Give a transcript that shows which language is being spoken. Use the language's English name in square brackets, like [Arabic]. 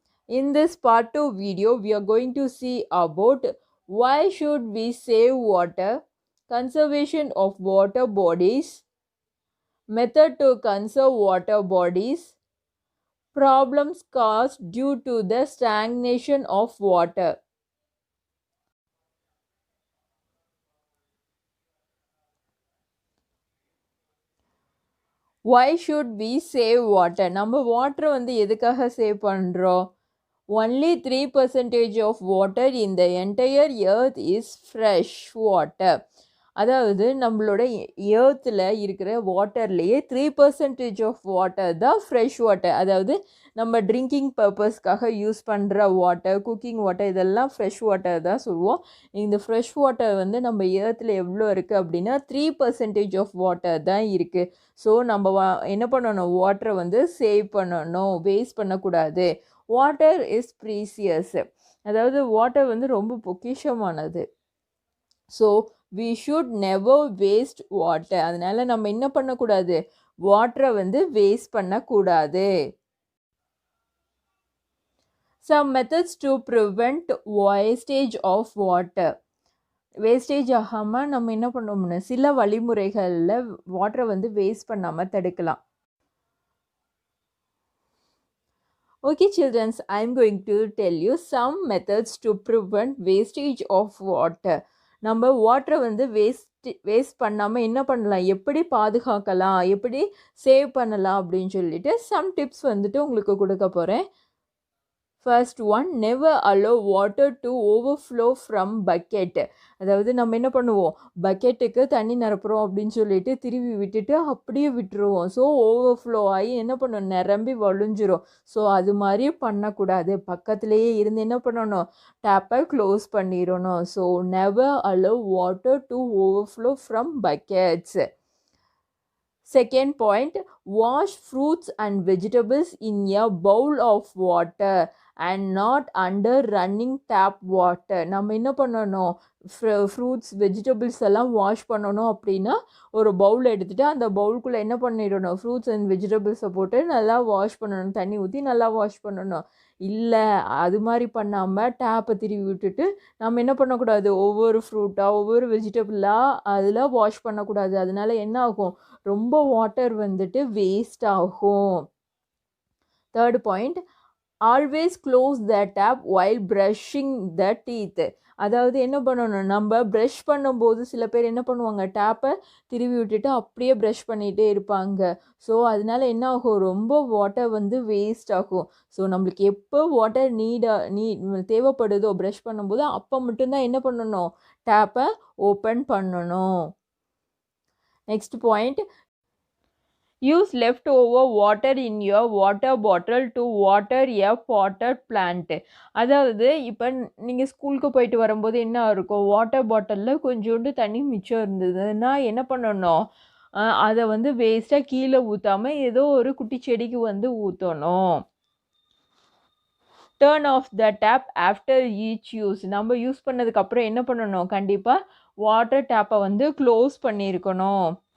[English] In this part 2 video, we are going to see about why should we save water, conservation of water bodies, method to conserve water bodies, problems caused due to the stagnation of water. Why should we save water? [Tamil] நம்ம வாட்டரை வந்து எதுக்காக save பண்ணுறோம்? [English] Only 3% of water in the entire earth is fresh water. [Tamil] அதாவது நம்மளோட ஏர்த்தில் இருக்கிற வாட்டர்லேயே 3% of water தான் fresh water. அதாவது நம்ம ட்ரிங்கிங் பர்பஸ்க்காக யூஸ் பண்ணுற வாட்டர், குக்கிங் வாட்டர், இதெல்லாம் ஃப்ரெஷ் வாட்டர் தான் சொல்லுவோம். இந்த ஃப்ரெஷ் வாட்டர் வந்து நம்ம ஏர்த்தில் எவ்வளோ இருக்குது அப்படின்னா 3% ஆஃப் வாட்டர் தான் இருக்குது. ஸோ நம்ம என்ன பண்ணணும், வாட்டரை வந்து சேவ் பண்ணணும், வேஸ்ட் பண்ணக்கூடாது. [English] water is precious, [Tamil] அதாவது வாட்டர் வந்து ரொம்ப பொக்கிஷமானது. [English] So we should never waste water. [Tamil] அதனால நம்ம என்ன பண்ணக்கூடாது, வாட்டரை வந்து வேஸ்ட் பண்ணக்கூடாது. [English] Some methods to prevent wastage of water. [Tamil] Wastage ஆகாமல் நம்ம என்ன பண்ணோம்னா சில வழிமுறைகளில் வாட்டரை வந்து வேஸ்ட் பண்ணாமல் தடுக்கலாம். [English] Okay children, I am going to tell you some methods to prevent wastage of water. [Tamil] நம்ம வாட்டரை வந்து வேஸ்ட் பண்ணாமல் என்ன பண்ணலாம், எப்படி பாதுகாக்கலாம், எப்படி சேவ் பண்ணலாம் அப்படின்னு சொல்லிட்டு சம் டிப்ஸ் வந்துட்டு உங்களுக்கு கொடுக்க போகிறேன். [English] First one, never allow water to overflow from bucket. [Tamil] அதாவது நம்ம என்ன பண்ணுவோம், பக்கெட்டுக்கு தண்ணி நிரப்புறோம் அப்படின்னு சொல்லிட்டு திருவி விட்டுட்டு அப்படியே விட்டுருவோம். ஸோ ஓவர்ஃப்ளோ ஆகி என்ன பண்ணணும், நிரம்பி வழிஞ்சிரும். ஸோ அது மாதிரி பண்ணக்கூடாது. பக்கத்துலேயே இருந்து என்ன பண்ணணும், டேப்பை க்ளோஸ் பண்ணிடணும். [English] So never allow water to overflow from buckets. Second point, wash fruits and vegetables in a bowl of water and not under running tap water. [Tamil] நம்ம என்ன பண்ணணும், ஃப்ரூட்ஸ் வெஜிடபிள்ஸ் எல்லாம் வாஷ் பண்ணணும் அப்படின்னா ஒரு பவுல் எடுத்துகிட்டு அந்த பவுலுக்குள்ளே என்ன பண்ணிடணும், ஃப்ரூட்ஸ் அண்ட் வெஜிடபிள்ஸை போட்டு நல்லா வாஷ் பண்ணணும், தண்ணி ஊற்றி நல்லா வாஷ் பண்ணணும். இல்லை அது மாதிரி பண்ணாமல் டேப்பை திருவி விட்டுட்டு நம்ம என்ன பண்ணக்கூடாது, ஒவ்வொரு ஃப்ரூட்டாக ஒவ்வொரு வெஜிடபிளாக அதில் வாஷ் பண்ணக்கூடாது. அதனால என்ன ஆகும், ரொம்ப வாட்டர் வந்துட்டு வேஸ்ட் ஆகும். [English] Third point, always close the tap while brushing the teeth. [Tamil] அதாவது என்ன பண்ணணும், நம்ம ப்ரஷ் பண்ணும்போது சில பேர் என்ன பண்ணுவாங்க, டேப்பை திருவி விட்டுட்டு அப்படியே ப்ரஷ் பண்ணிகிட்டே இருப்பாங்க. ஸோ அதனால என்ன ஆகும், ரொம்ப வாட்டர் வந்து வேஸ்ட் ஆகும். ஸோ நம்மளுக்கு எப்போ வாட்டர் தேவைப்படுதோ ப்ரஷ் பண்ணும்போது அப்போ மட்டும்தான் என்ன பண்ணணும், டேப்பை ஓப்பன் பண்ணணும். [English] Next point, use leftover water in your water bottle to water a potted plant. [Tamil] அதாவது இப்போ நீங்கள் ஸ்கூலுக்கு போயிட்டு வரும்போது என்ன இருக்கும், வாட்டர் பாட்டிலில் கொஞ்சோண்டு தண்ணி மிச்சம் இருந்ததுன்னா என்ன பண்ணணும், அதை வந்து வேஸ்ட்டாக கீழே ஊற்றாமல் ஏதோ ஒரு குட்டி செடிக்கு வந்து ஊற்றணும். [English] Turn off the tap after each use. [Tamil] நம்ம யூஸ் பண்ணதுக்கப்புறம் என்ன பண்ணணும், கண்டிப்பாக வாட்டர் டேப்பை வந்து க்ளோஸ் பண்ணியிருக்கணும்.